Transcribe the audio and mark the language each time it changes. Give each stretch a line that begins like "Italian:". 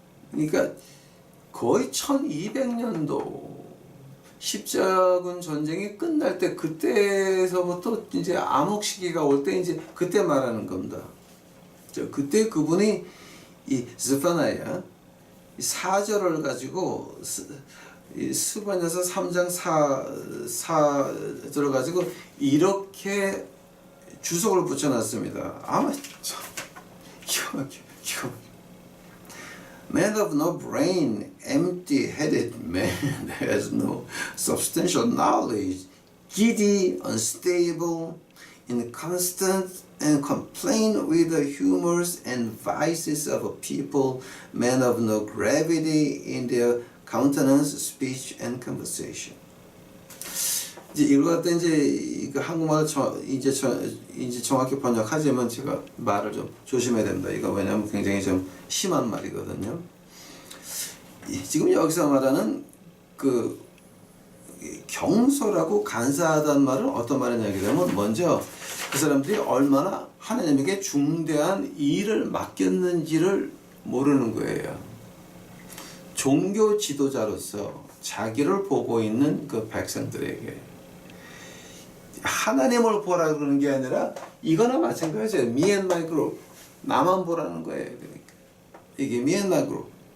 Korean: 그러니까 거의 1200년도 십자군 전쟁이 끝날 때 그때서부터 이제 암흑 시기가 올 때 이제 그때 말하는 겁니다. 자, 그때 그분이 이 스파나야 사절을 가지고 스바냐서 3장 4절을 가지고 이렇게 주석을 붙여놨습니다. 아마 참
English: Man of no brain, empty-headed man has no substantial knowledge, giddy, unstable, inconstant, and complain with the humors and vices of a people, man of no gravity in their countenance, speech, and conversation.
Korean: 이제 이걸 갖다 이제 한국말을 이제 정확히 번역하자면 제가 말을 좀 조심해야 됩니다. 이거 왜냐하면 굉장히 좀 심한 말이거든요. 지금 여기서 말하는 그 경솔하고 간사하다는 말은 어떤 말이냐 하면 먼저 그 사람들이 얼마나 하나님에게 중대한 일을 맡겼는지를 모르는 거예요. 종교 지도자로서 자기를 보고 있는 그 백성들에게 하나님을 보라 그러는 게 아니라 이거나 마찬가지예요.
English: Me and my group.
Korean: 나만 보라는 거예요. 그러니까 이게
English: me and my group.